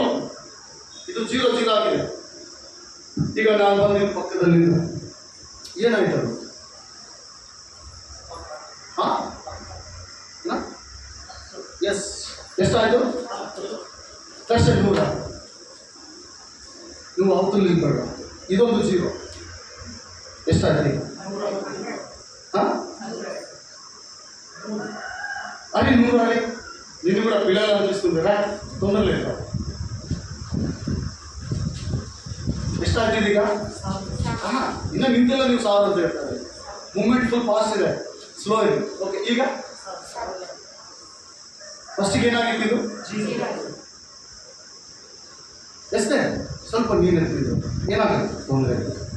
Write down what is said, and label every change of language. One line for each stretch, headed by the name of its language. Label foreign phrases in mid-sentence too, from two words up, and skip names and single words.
Kannada: ಇದು ಜೀರೋ ಆಗಿದೆ. ಈಗ ನಾನು ಬಂದ ಪಕ್ಕದಲ್ಲಿ ಏನಾಯ್ತು? ಎಸ್, ಎಷ್ಟಾಯ್ತು? +100. ನೀವು ಅವತ್ತು ನಿಲ್ಬೇಡ. ಇದೊಂದು 0 ಎಷ್ಟಾಯ್ತು ಈಗ?
Telugu: అది 100 అని నిన్ను కూడా పిల్లలు అనిపిస్తుందిరా తొందరలే
Kannada: ಎಷ್ಟಾಗ್ತಿದೆ ಈಗ? ಇನ್ನು ನಿಂತೆಲ್ಲ ನೀವು 1000 ಅಂತ ಹೇಳ್ತಾರೆ.
English: movement full fast
Kannada: ಇದೆ, ಸ್ಲೋ ಇದೆ. ಓಕೆ, ಈಗ ಫಸ್ಟಿಗೆ ಏನಾಗಿತ್ತು ಇದು? ಎಷ್ಟೇ ಸ್ವಲ್ಪ ನೀರು ಎತ್ತಿದ್ದು ಏನಾಗುತ್ತೆ? ತೊಂದರೆ ಇಲ್ಲ.